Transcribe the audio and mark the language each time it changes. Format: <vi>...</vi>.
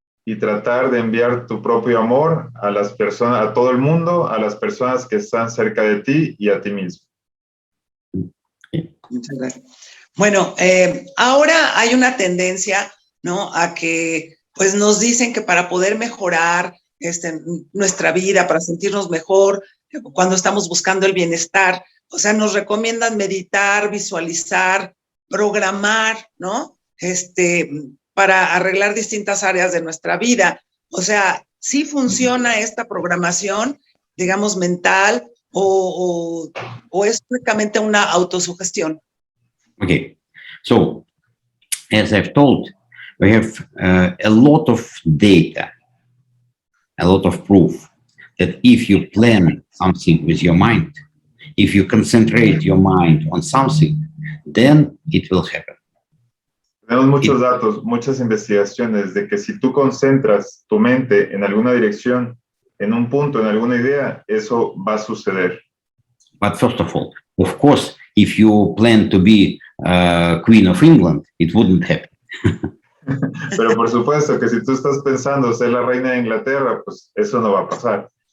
<es>Y tratar de enviar tu propio amor a las personas, a todo el mundo, a las personas que están cerca de ti y a ti mismo. Muchas gracias. Bueno, ahora hay una tendencia, ¿no?, a que pues nos dicen que para poder mejorar nuestra vida, para sentirnos mejor, cuando estamos buscando el bienestar, o sea, nos recomiendan meditar, visualizar, programar, ¿no?, para arreglar distintas áreas de nuestra vida. O sea, ¿sí funciona esta programación, digamos, mental, o es únicamente una autosugestión?</es> <en>Okay, so as I've told, we have a lot of data, a lot of proof that if you plan something with your mind, if you concentrate your mind on something, then it will happen.</en> <es>Tenemos muchos datos, muchas investigaciones de que si tú concentras tu mente en alguna dirección, en un punto, en alguna idea, eso va a suceder.</es> <en>But first of all, of course, if you plan to be Queen of England, it wouldn't happen.</en> <es>Pero por supuesto que si tú estás pensando ser la reina de Inglaterra, pues eso no va a pasar.</es>